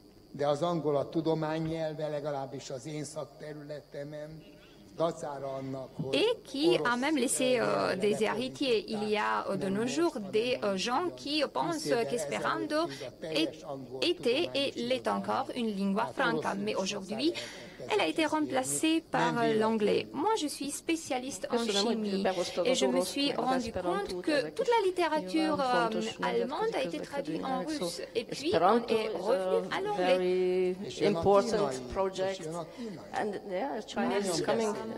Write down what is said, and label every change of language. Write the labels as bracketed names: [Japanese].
[Hungarian] De az angol a tudománynyelve, legalábbis az én szakterületemen, dacára annak, hogy [French] et qui a même laissé des héritiers. Il y a de nos jours des gens qui pensent qu'espéranto était et l'est encore une lingua franca, mais aujourd'hui, elle a été remplacée par l'anglais. Moi, je suis spécialiste en chimie et je me suis rendu compte que toute la littérature allemande a été traduite en russe et puis on est revenu à l'anglais. [English] Important project, and yeah, China is coming.